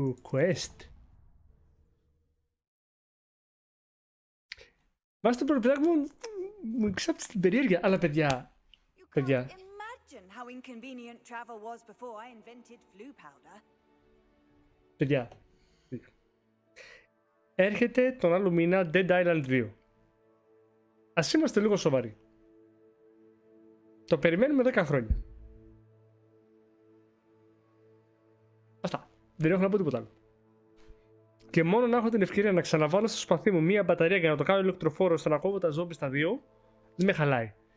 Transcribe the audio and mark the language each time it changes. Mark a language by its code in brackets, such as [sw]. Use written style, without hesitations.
[en] Quest. [el] Βάζει το προπαιδάκι μου εξάπτει την περιέργεια. Αλλά παιδιά. [en] Imagine how inconvenient travel was before I invented flu powder. [el] Παιδιά. Έρχεται τον άλλο μήνα Dead Island 2. Ας είμαστε λίγο σοβαροί. Το περιμένουμε 10 χρόνια. Αυτά. Δεν έχω να πω τίποτα άλλο. Και μόνο να έχω την ευκαιρία να ξαναβάλω στο σπαθί μου μία μπαταρία για να το κάνω ηλεκτροφόρο ώστε να κόβω τα ζόμπι στα 2, δεν με χαλάει.